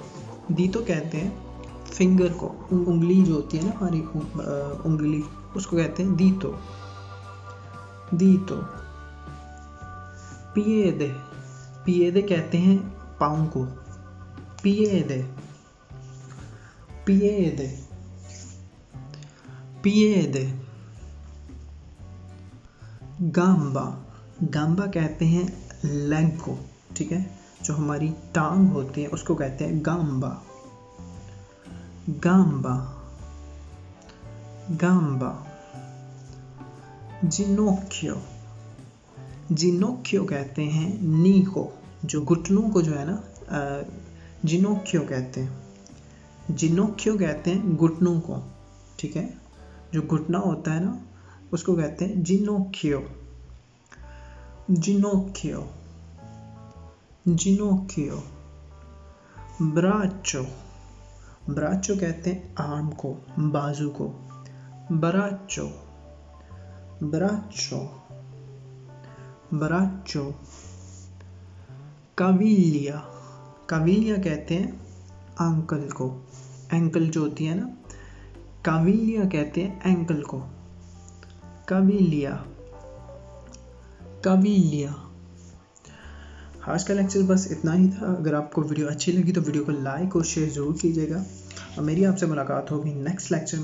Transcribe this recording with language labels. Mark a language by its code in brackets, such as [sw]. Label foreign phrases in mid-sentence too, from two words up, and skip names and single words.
[hi] दीतो कहते हैं फिंगर को, उंगली जो होती है ना हमारी उंगली, उसको कहते हैं दीतो। [it] dito. piede. [hi] पिएदे कहते हैं पाँव को। पिएदे, [it] piede, piede, gamba, gamba [hi] कहते हैं लेग को, ठीक है, जो हमारी टांग होती है उसको कहते हैं [it] gamba, gamba, gamba, ginocchio, ginocchio [hi] कहते हैं नी को, जो घुटनों को जो है ना ginocchio कहते हैं, ginocchio कहते हैं घुटनों को, ठीक है, जो घुटना होता है ना उसको कहते हैं ginocchio, [it] ginocchio, ginocchio, braccio, braccio [hi] कहते हैं आर्म को, बाजू को, [it] braccio, braccio, braccio, caviglia, caviglia [hi] कहते हैं अंकल को, एंकल जो होती है ना, caviglia कहते हैं एंकल को, [it] caviglia, caviglia। [hi] आज का लेक्चर बस इतना ही था। अगर आपको वीडियो अच्छी लगी तो वीडियो को लाइक और शेयर ज़रूर कीजिएगा और मेरी आपसे मुलाकात होगी [en] next lecture [hi] में।